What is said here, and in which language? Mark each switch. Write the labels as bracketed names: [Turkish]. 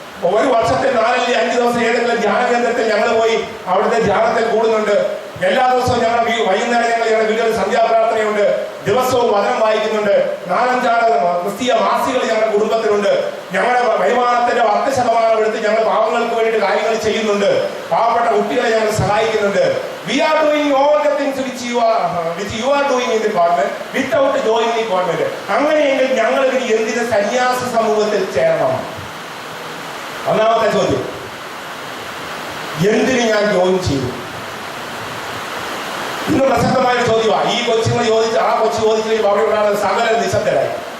[Malayalam] ഒരു വർഷത്തിൽ 4-5 ദിവസം ഏതെങ്കിലും ധ്യാന കേന്ദ്രത്തിൽ ഞങ്ങൾ പോയി അവിടുത്തെ ധ്യാനത്തിൽ കൂടുന്നുണ്ട്. എല്ലാ ദിവസവും ഞങ്ങൾ വൈകുന്നേരം ഞങ്ങളുടെ വീടുകളിൽ സന്ധ്യാപ്രാർത്ഥനയുണ്ട്. ദിവസവും വചനം വായിക്കുന്നുണ്ട്. 4-5 ക്രിസ്തീയ മാസികൾ ഞങ്ങളുടെ കുടുംബത്തിലുണ്ട്. ഞങ്ങളുടെ വരുമാനത്തിന്റെ 10% എടുത്ത് ഞങ്ങൾ പാവങ്ങൾക്ക് വേണ്ടിയിട്ട് കാര്യങ്ങൾ ചെയ്യുന്നുണ്ട്. പാവപ്പെട്ട കുട്ടികളെ ഞങ്ങൾ സഹായിക്കുന്നുണ്ട്. [English] We are doing all the things which you are doing in the convent without joining the convent. [Malayalam] അങ്ങനെയെങ്കിൽ ഞങ്ങൾ എന്തിന് സന്യാസ സമൂഹത്തിൽ ചേരണം? ഒന്നാമത്തെ ചോദ്യം, എന്തിന് ഞാൻ ജോയിൻ ചെയ്തു? ഇന്ന് പ്രസക്തമായ ചോദ്യമാണ്. ഈ കൊച്ചുങ്ങൾ ചോദിച്ച് ആ കൊച്ചു ചോദിച്ചു അവിടെ ഉണ്ടാകുന്ന സകല നിശബ്ദരായി.